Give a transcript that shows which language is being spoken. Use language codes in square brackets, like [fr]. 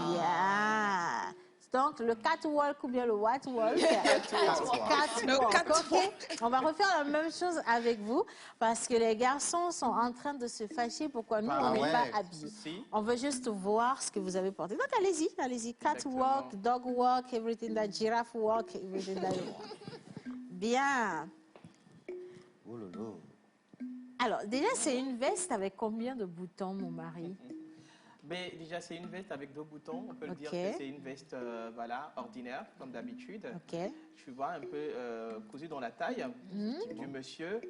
[fr] Yeah. Donc, le catwalk ou bien le white walk. Le catwalk. Ok. On va refaire la même chose avec vous parce que les garçons sont en train de se fâcher pourquoi nous, on n'est pas habillés. Si. On veut juste voir ce que vous avez porté. Donc, allez-y. [en] Catwalk, dog walk, everything that giraffe walk, everything that you want. [fr] Bien. Oh là là. Alors, déjà, c'est une veste avec combien de boutons, mon mari? Mais déjà, c'est une veste avec 2 boutons. On peut le dire Ok. que c'est une veste voilà, ordinaire, comme d'habitude. Ok. Tu vois, un peu cousue dans la taille du monsieur.